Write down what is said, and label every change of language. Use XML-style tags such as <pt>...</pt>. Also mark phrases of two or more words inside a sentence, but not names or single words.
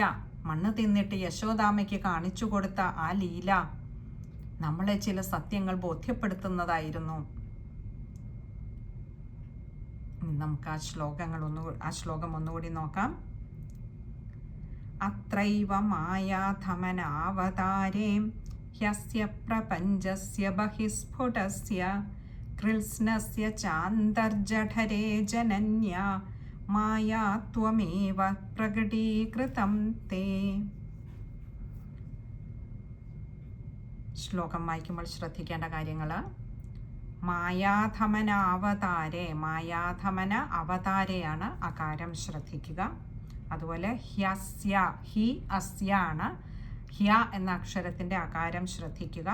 <ml>മണ്ണ് തിന്നിട്ട് യശോദാമ്മയ്ക്ക് കാണിച്ചു കൊടുത്ത ആ ലീല നമ്മളെ ചില സത്യങ്ങൾ ബോധ്യപ്പെടുത്തുന്നതായിരുന്നു. നമുക്ക് ആ ശ്ലോകം ഒന്നുകൂടി നോക്കാം.</ml> <sa>അത്രൈവ മായാധമനാവതാരേ ह्यस्य प्रपञ्चस्य बहिस्फुटस्य कृत्स्नस्य चान्तर्जठरे जनन्या माया त्वमेव प्रकटीकृतं ते.</sa> <ml>ശ്ലോകം വായിക്കുമ്പോൾ ശ്രദ്ധിക്കേണ്ട കാര്യങ്ങൾ: മായാധമനാവതാരേ, മായാധമന അവതാരയാണ്, അകാരം ശ്രദ്ധിക്കുക. അതുപോലെ ഹ്യസ്യ, ഹി അസ്യാണ്, ഹ്യ എന്ന അക്ഷരത്തിൻ്റെ അകാരം ശ്രദ്ധിക്കുക.</ml>